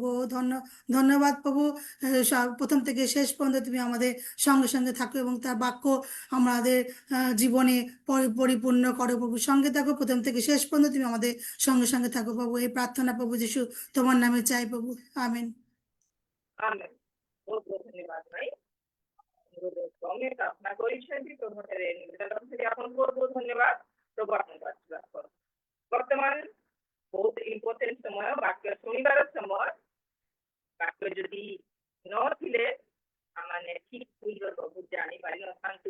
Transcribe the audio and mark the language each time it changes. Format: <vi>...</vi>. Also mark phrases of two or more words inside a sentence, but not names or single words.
<bn>ধন্যবাদ প্রভু, প্রথম থেকে শেষ পর্যন্ত তুমি আমাদের সঙ্গে সঙ্গে থাকো এবং তার বাক্য আমাদের জীবনে পরিপূর্ণ করো প্রভু। সঙ্গে থাকো প্রথম থেকে শেষ পর্যন্ত, তুমি আমাদের সঙ্গে সঙ্গে থাকো প্রভু। এই প্রার্থনা প্রভু যিশু তোমার নামে চাই প্রভু, আমেন।</bn> <or>আমেন। ବହୁତ ବହୁତ ଧନ୍ୟବାଦ ଭାଇ। ଆମେ ପ୍ରାର୍ଥନା କରିଛନ୍ତି, ପ୍ରଭୁଠାରେ ନିବେଦନ ରଖିଛନ୍ତି। ଆପଣଙ୍କୁ ବହୁତ ବହୁତ ଧନ୍ୟବାଦ। ପ୍ରଭୁ ଆପଣଙ୍କୁ ଆଶୀର୍ବାଦ କରନ୍ତୁ। ବର୍ତ୍ତମାନ ବହୁତ ଇମ୍ପୋର୍ଟାଣ୍ଟ ସମୟ, ବାକ୍ୟ ଶୁଣିବାର ସମୟ। ବାକ୍ୟ ଯଦି ନଥିଲେ ଆମେ ଠିକ ଭୁଲର ପ୍ରଭୁ ଜାଣିପାରିନଥାନ୍ତୁ।</or>